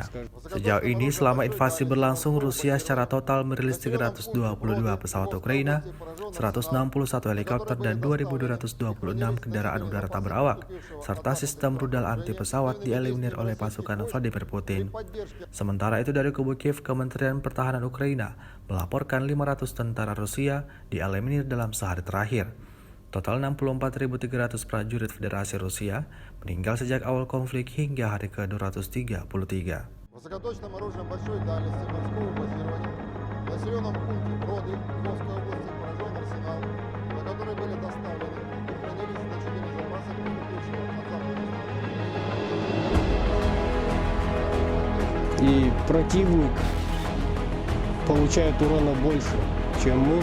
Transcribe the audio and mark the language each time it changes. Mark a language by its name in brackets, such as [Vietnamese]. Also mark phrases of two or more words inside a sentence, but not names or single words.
[Indonesian] Sejauh ini selama invasi berlangsung, Rusia secara total merilis 322 pesawat Ukraina, 161 helikopter dan 2.226 kendaraan udara tak berawak, serta sistem rudal anti pesawat dieliminir oleh pasukan Vladimir Putin. Sementara itu dari kubu Kiev, Kementerian Pertahanan Ukraina melaporkan 500 tentara Rusia dieliminir dalam sehari terakhir. Total 64.300 prajurit Federasi Rusia meninggal sejak awal konflik hingga hari ke-233. [Russian] Высокоточным оружием большой дальности морского базирования в населенном пункте Броды Львовской области поражен арсенал, на который были доставлены и хранились значительные запасы поступившего от запада. и противник получает урона больше, чем мы.